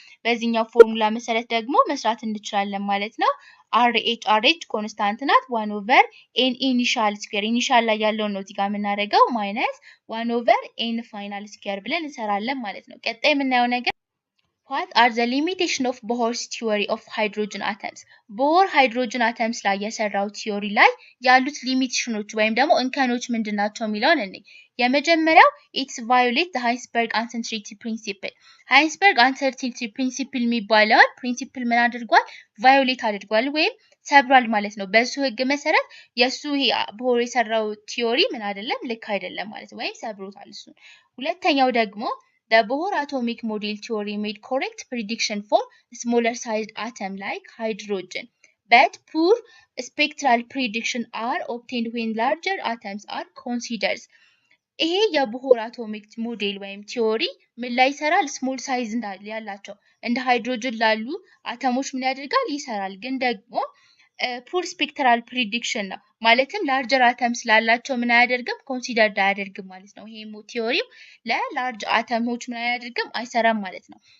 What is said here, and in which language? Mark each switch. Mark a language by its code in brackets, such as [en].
[am] በዚህኛው ፎርሙላ መሰረት ደግሞ መስራት እንችላለን ማለት ነው። RH ኮንስታንት ናት 1 ኦቨር ኤን ኢኒሻል ስኩዌር ኢኒሻል ላይ ያለውን ነው እዚህ ጋር የምናደርገው ማይነስ 1 ኦቨር ኤን ፋይናል ስኩዌር ብለን እንሰራለን ማለት ነው። ቀጣይ የምናየው ነገር [en] what are the limitation of Bohr's theory of hydrogen atoms? [am] ቦር ሃይድሮጅን አተምስ ላይ የሰራው ቲዮሪ ላይ ያሉት ሊሚቴሽኖች ወይም ደግሞ እንከኖች ምንድናቸው የሚለውን እንይ። የመጀመሪያው [en] it's violate the Heisenberg uncertainty principle. [am] ሃይንስበርግ አንሰርቲኒቲ ፕሪንሲፕል የሚባለውን ፕሪንሲፕል ምን አድርጓል? ቫዮሌት አድርጓል ወይም ሰብሯል ማለት ነው። በሱ ህግ መሰረት የሱ ቦር የሰራው ቲዮሪ ምን አይደለም ልክ አይደለም ማለት ነው፣ ወይም ሰብሮታል እሱ። ሁለተኛው ደግሞ [en] the Bohr atomic model theory made correct prediction for smaller sized atom like hydrogen, but poor spectral prediction are obtained when larger atoms are considered. [am] ይሄ የቦር አቶሚክ ሞዴል ወይም ቲዮሪ ምን ላይ ይሰራል? ስሞል ሳይዝ ያላቸው እንደ ሃይድሮጅን ላሉ አተሞች ምን ያደርጋል? ይሰራል። ግን ደግሞ ፑር ስፔክትራል ፕሪዲክሽን ነው ማለትም ላርጀር አተም ስላላቸው ምን አያደርግም? ኮንሲደርድ አያደርግም ማለት ነው። ይሄ ቲዮሪው ለላርጅ አተሞች ምን አያደርግም? አይሰራም ማለት ነው።